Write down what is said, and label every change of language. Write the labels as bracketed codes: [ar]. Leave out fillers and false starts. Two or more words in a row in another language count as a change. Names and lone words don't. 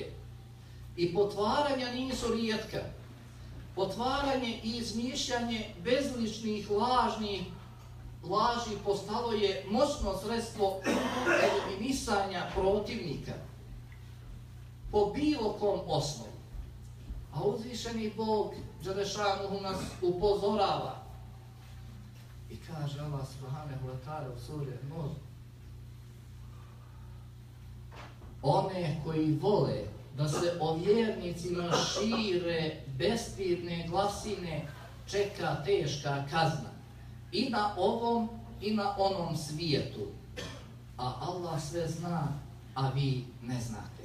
[bs] I potvaranja nisu rijetka. Potvaranje i izmišljanje bezličnih laži postalo je moćno sredstvo eliminisanja protivnika po bilo kom osnovu. A uzvišeni Bog Đelešanuhu nas upozorava i kaže Allah [ar] سبحانه وتعالى [bs] u suri Nur: one koji vole da se o vjernicima šire bestidne glasine čeka teška kazna i na ovom i na onom svijetu, a Allah sve zna, a vi ne znate.